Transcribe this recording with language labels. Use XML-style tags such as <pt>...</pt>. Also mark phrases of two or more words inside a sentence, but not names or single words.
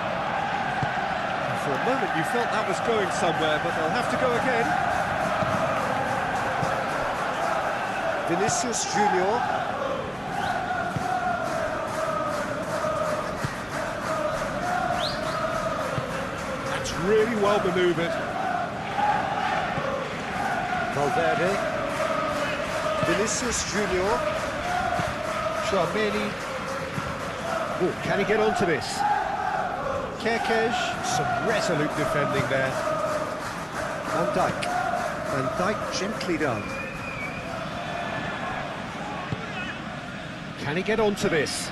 <en>For a moment you felt that was going somewhere, but they'll have to go again. Vinicius Junior. That's really well manoeuvred. Valverde. Vinicius Junior. Chouameni. Oh, can he get onto this? Kerkez, some resolute defending there. Van Dijk. Van Dijk gently done. Can he get onto this?</en>